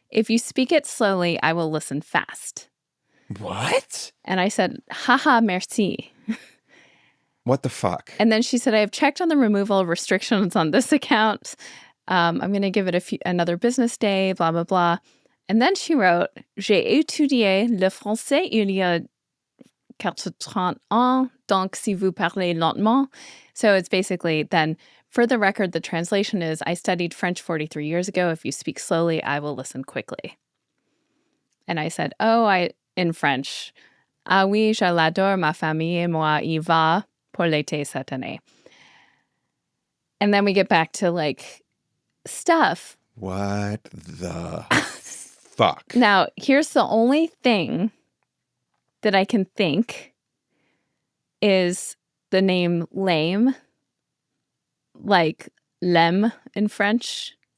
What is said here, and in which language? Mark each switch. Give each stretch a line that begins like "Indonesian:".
English: If you speak it slowly, I will listen fast. What? And I said, haha, merci. What the fuck? And then she said, I have checked on the removal of restrictions on this account. I'm going to give it another business day, blah, blah, blah. And then she wrote,
French: j'ai étudié le français il y a 30 ans, donc si vous parlez lentement.
English: So it's basically then, for the record, the translation is, I studied French 43 years ago. If you speak slowly, I will listen quickly. And I said, in French,
French: ah oui, je l'adore, ma famille et moi y va pour l'été cette année.
English: And then we get back to stuff. What the fuck? Now, here's the only thing that I can think is the name LAIME, like LAIME in French.